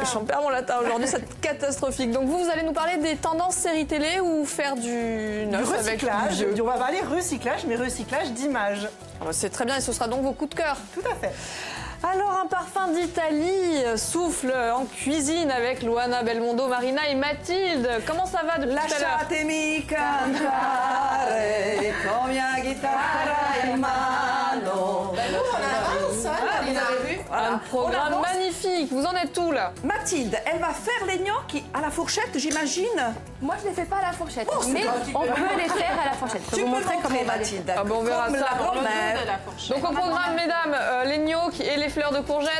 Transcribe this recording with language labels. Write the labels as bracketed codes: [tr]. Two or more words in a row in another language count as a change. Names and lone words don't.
[fr] J'en perds mon latin aujourd'hui, c'est catastrophique. Donc vous allez nous parler des tendances séries télé ou faire du neuf avec du vieux? On va parler recyclage, mais recyclage d'images. C'est très bien et ce sera donc vos coups de cœur. Tout à fait. Alors, un parfum d'Italie souffle en cuisine avec Luana Belmondo, Marina et Mathilde. Comment ça va depuis tout à l'heure? [it] Lasciatemi cantare con mia chitarra in mano. [fr] Vous avez vu un programme magnifique. Vous en êtes où là? Mathilde, elle va faire les gnocchis à la fourchette, j'imagine. Moi, je ne les fais pas à la fourchette, Oh, mais on peut les faire à la fourchette. Je Tu peux vous peux montrer comment montrer, on va les Mathilde. faire. Ah bon, on verra Comme ça. la grand-mère. Donc au programme, mesdames, les gnocchis et les fleurs de courgettes.